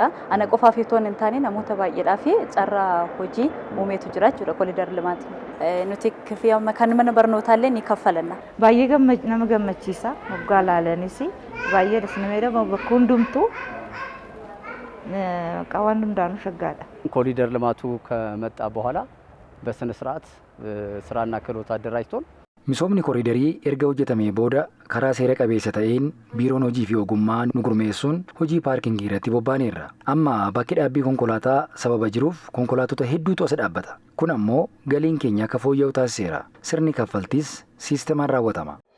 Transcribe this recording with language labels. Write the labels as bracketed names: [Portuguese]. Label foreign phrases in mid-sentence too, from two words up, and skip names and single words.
[Oromo] Ana qofaaf itoo hin taane namoota baay'eedhaaf carraa hojii uumeetu jira jechuudha koolidar limaatiin. Nuti kan mana barnootaallee ni kaffalanna. Baay'ee nama gammachiisa waggaa laalanis baay'ee dasnameedha bakka hundumtuu qawan hundaanu shaggaadha. [Amharic] ኮሪደር ልማቱ ከመጣ በኋላ በስነ ስርዓት ስራና ክህሎት አደራጅቶን [Oromo] Misoomni kooriidarii erga hojjetamee booda karaa seera qabeessa ta'een biiroon hojii fi ogummaa nu gurmeessuun hojii paarkingii irratti bobbaaneerra. Amma bakki dhaabbii konkolaataa sababa jiruuf konkolaattota hedduutu as dhaabbata. Kun ammoo galiin keenya akka fooyya'u taasiseera. Sirni kaffaltiis siistemaan raawwatama.